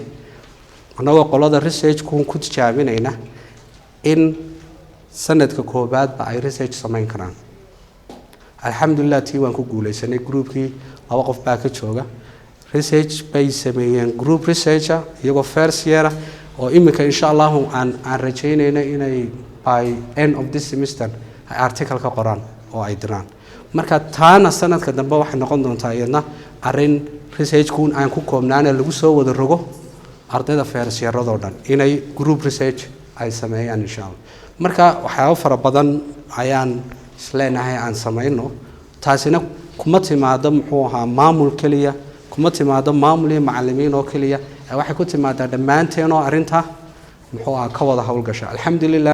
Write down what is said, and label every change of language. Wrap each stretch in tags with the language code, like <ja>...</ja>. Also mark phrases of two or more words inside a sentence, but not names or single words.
<so>anagoo qolada research-ku ku tijaabinayna in sanadka koobaadba ay research sameyn karaan alxamdulillah tii waan ku guuleysanay groupkii 2 qof baa ka jooga research bay sameeyeen</so> <en>group researcher</en> <so>iyagoo</so> <en>first year</en> <so>oo imika</so> <ar>إن شاء الله</ar> <so>aan rajaynayna inay</so> <en>by end of this semester</en> <so>ay article ka qoraan oo ay diraan marka taana sanadka dambe waxay noqon doontaa iyadna arrin research-ku aan ku koobnaana lagu soo wada rogo ardayda</so> <en>first year-</en> <so>radoo dhan inay</so> <en>group research</en> <so>ay sameeyaan</so> <ar>إن شاء الله</ar> <so>marka waxyaabo fara badan ayaan isleenahay aan sameeyno taasina kuma timaado muxuu ahaa maamul kaliya kuma timaado maamul iyo macallimiin oo kaliya waxay ku timaadaa dhammaanteen oo arrinta muxuu ahaa ka wada hawlgasha alxamdulillah</so>